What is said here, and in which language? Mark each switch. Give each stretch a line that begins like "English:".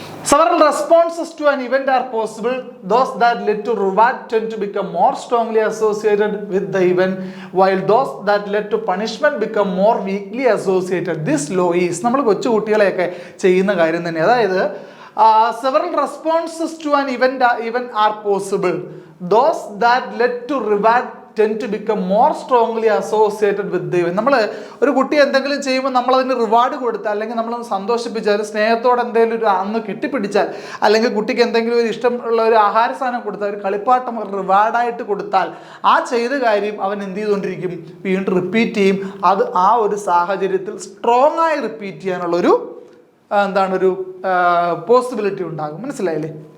English: Several responses to an event are possible. Those that led to reward tend to become more strongly associated with the event, while those that led to punishment become more weakly associated. This law is,
Malayalam: നമ്മൾ കൊച്ചു കുട്ടികളെയൊക്കെ ചെയ്യുന്ന കാര്യം തന്നെ. അതായത്
English: several responses to an event are possible. Those that led to reward tend to become more strongly associated with the event.
Malayalam: നമ്മൾ ഒരു കുട്ടി എന്തെങ്കിലും ചെയ്യുമ്പോൾ നമ്മളതിന് റിവാർഡ് കൊടുത്താൽ അല്ലെങ്കിൽ നമ്മളൊന്ന് സന്തോഷിപ്പിച്ചാൽ, സ്നേഹത്തോടെ എന്തെങ്കിലും അന്ന് കെട്ടിപ്പിടിച്ചാൽ, അല്ലെങ്കിൽ കുട്ടിക്ക് എന്തെങ്കിലും ഒരു ഇഷ്ടമുള്ള ഒരു ആഹാര സാധനം കൊടുത്താൽ, ഒരു കളിപ്പാട്ടം റിവാർഡായിട്ട് കൊടുത്താൽ ആ ചെയ്ത കാര്യം അവൻ എന്ത് ചെയ്തുകൊണ്ടിരിക്കും? വീണ്ടും റിപ്പീറ്റ് ചെയ്യും. അത് ആ ഒരു സാഹചര്യത്തിൽ സ്ട്രോങ് ആയി റിപ്പീറ്റ് ചെയ്യാനുള്ളൊരു ഒരു പോസിബിലിറ്റി ഉണ്ടാകും. മനസ്സിലായില്ലേ?